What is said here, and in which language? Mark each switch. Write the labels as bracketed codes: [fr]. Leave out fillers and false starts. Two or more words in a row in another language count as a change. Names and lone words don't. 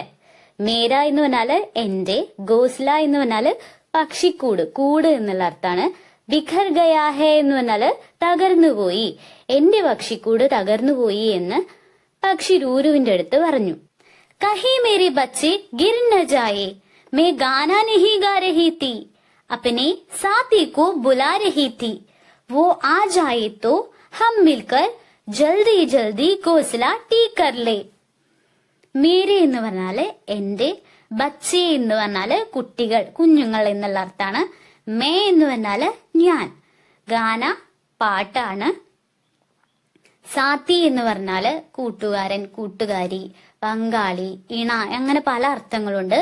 [ml] മേര എന്ന് പറഞ്ഞാല് എന്റെ, ഗോസ്ല എന്ന് പറഞ്ഞാല് പക്ഷിക്കൂട്, കൂട് എന്നുള്ള അർത്ഥാണ്. [hi] बिखर गया है [ml] എന്ന് പറഞ്ഞാല് തകർന്നുപോയി, എന്റെ പക്ഷിക്കൂട് തകർന്നുപോയി എന്ന് പക്ഷി രൂരുവിന്റെ അടുത്ത് പറഞ്ഞു. [hi] कहीं मेरे बच्चे गिर न जाए, मैं गाना नहीं गा रही थी, अपने साथी को बुला रही थी, वो आ जाए तो हम मिलकर जल्दी जल्दी घोंसला ठीक कर ले. [ml] മേരെ എന്ന് പറഞ്ഞാല് എന്റെ, ബച്ചെ എന്ന് പറഞ്ഞാല് കുട്ടികൾ, കുഞ്ഞുങ്ങൾ എന്നുള്ള അർത്ഥാണ്. മേ എന്ന് പറഞ്ഞാല് ഞാൻ, ഗാന പാട്ടാണ്. സാത്തി എന്ന് പറഞ്ഞാല് കൂട്ടുകാരൻ, കൂട്ടുകാരി, പങ്കാളി, ഇണ, അങ്ങനെ പല അർത്ഥങ്ങളുണ്ട്.